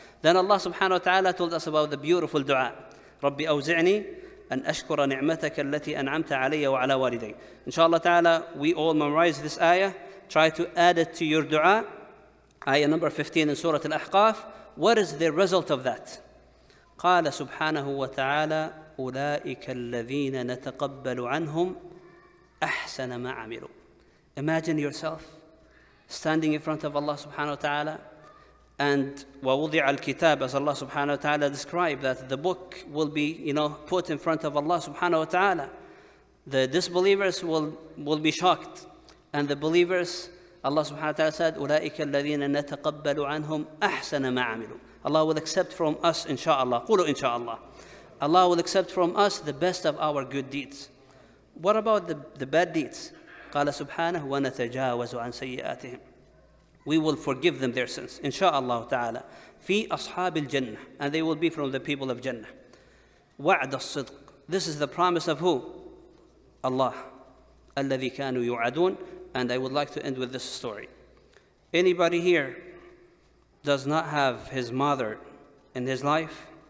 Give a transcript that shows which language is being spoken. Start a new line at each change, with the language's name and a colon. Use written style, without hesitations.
English: Then Allah subhanahu wa ta'ala told us about the beautiful dua.
Arabic: رَبِّ أَوْزِعْنِي أَنْ أَشْكُرَ نِعْمَتَكَ الَّتِي أَنْعَمْتَ عَلَيَّ وَعَلَى وَالِدَيَّ.
English: Inshallah ta'ala, we all memorize this ayah. Try to add it to your dua. Ayah number 15 in Surah Al-Ahqaf. What is the result of that?
Arabic: قال سبحانه وتعالى أولئك الذين نتقبل عنهم أحسن ما عملوا.
English: Imagine yourself standing in front of Allah subhanahu wa ta'ala, and
Arabic: وَوُضِعَ الْكِتَابِ,
English: as Allah subhanahu wa ta'ala described, that the book will be, put in front of Allah subhanahu wa ta'ala. The disbelievers will be shocked, and the believers, Allah subhanahu wa ta'ala said,
Arabic: أُولَٰئِكَ الَّذِينَ نَتَقَبَّلُ عَنْهُمْ أَحْسَنَ مَا عَمِلُوا.
English: Allah will accept from us, insha'Allah. قُولُوا insha'Allah. Allah will accept from us the best of our good deeds. What about the bad deeds?
Arabic: قال سبحانه وَنَتَجَاوَزُ عَنْ سَيِّئَاتِهِمْ.
English: We will forgive them their sins, insha'Allah ta'ala.
Arabic: في أصحاب الجنة,
English: and they will be from the people of Jannah.
Arabic: وعد الصدق.
English: This is the promise of who? Allah.
Arabic: الذي كانوا يوعدون.
English: And I would like to end with this story. Anybody here does not have his mother in his life?